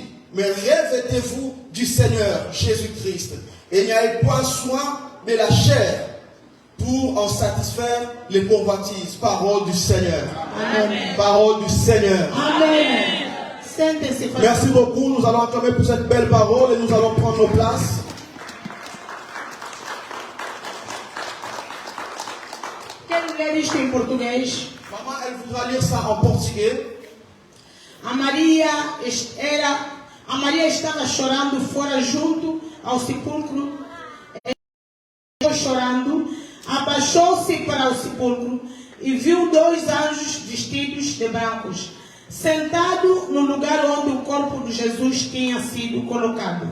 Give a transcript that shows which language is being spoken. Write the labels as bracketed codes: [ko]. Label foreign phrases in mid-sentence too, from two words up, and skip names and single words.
[fr] Mais revêtez-vous du Seigneur Jésus-Christ. Et n'ayez point soin de la chair pour en satisfaire les convoitises. Parole du Seigneur. Amen. Parole du Seigneur. Amen. Merci beaucoup. Nous allons acclamer pour cette belle parole et nous allons prendre nos places. [pt] Quero ler isto em português. [fr] Maman, elle voudra lire ça en portugais. [pt] A Maria estava chorando fora junto ao sepulcro. Chorando, abaixou-se para o sepulcro e viu 2 anjos vestidos de brancos, sentado no lugar onde o corpo de Jesus tinha sido colocado.